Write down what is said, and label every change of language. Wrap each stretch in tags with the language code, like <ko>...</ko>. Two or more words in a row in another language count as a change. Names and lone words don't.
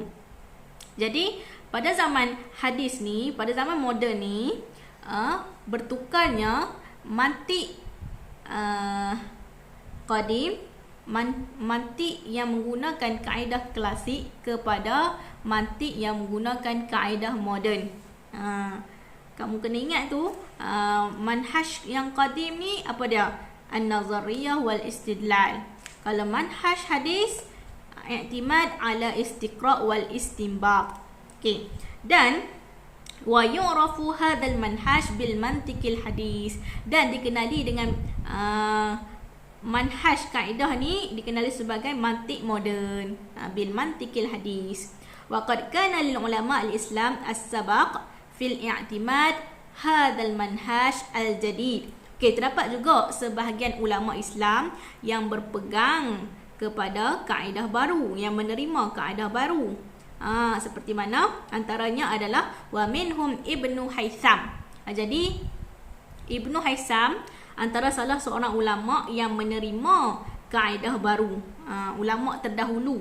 <ms>Jadi pada zaman hadis ni, pada zaman moden ni, bertukarnya mantik qadim, mantik yang menggunakan kaedah klasik kepada mantik yang menggunakan kaedah moden. Kamu kena ingat tu, manhaj yang qadim ni apa dia?</ms> <ar>النظرية والاستدلال.</ar> <ms>Kalau manhaj hadis,</ms> <ar>اعتماد على الاستقراء والاستنباط.</ar> <ms>Okey. Dan</ms> <ar>ويعرف هذا المنهج بالمنطق الحديث,</ar> <ms>dan dikenali dengan manhaj kaedah ni dikenali sebagai mantik moden,</ms> <ar>بالمنطق الحديث. وقد كان لعلماء الإسلام السبق في اعتماد هذا المنهج الجديد.</ar> <ms>Okey, terdapat juga sebahagian ulama Islam yang berpegang kepada kaedah baru, yang menerima kaedah baru. Seperti mana? Antaranya adalah</ms> <ar>ومنهم</ar> <ms>Ibnu Haytham. Jadi Ibnu Haytham antara salah seorang ulama yang menerima kaedah baru, ulama terdahulu.</ms>